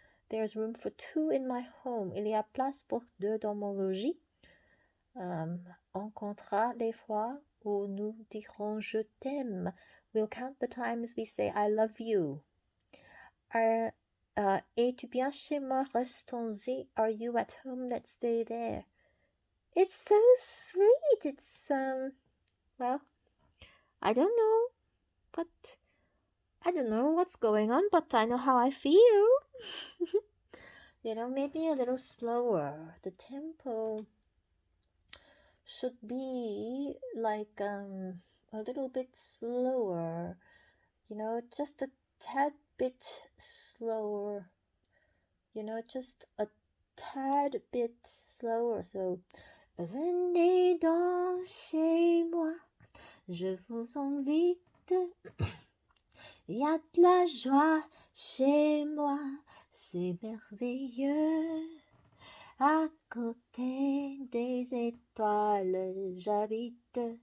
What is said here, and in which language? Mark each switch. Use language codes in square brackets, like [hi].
[en] There's room for two in my home. [fr] Il y a place pour deux dans mon logis. On comptera les fois où nous dirons je t'aime. [en] We'll count the times we say I love you. [fr] Es-tu bien chez moi? Restons-y. [en] Are you at home? Let's stay there. It's so sweet. It's, well, I don't know, but I don't know what's going on, but I know how I feel. You know, maybe a little slower. The tempo should be like a little bit slower. You know, just a tad bit slower. You know, just a tad bit slower. [fr] So, venez donc chez moi, je vous invite. Il y a de la joie chez moi, c'est merveilleux. À côté des étoiles, j'habite.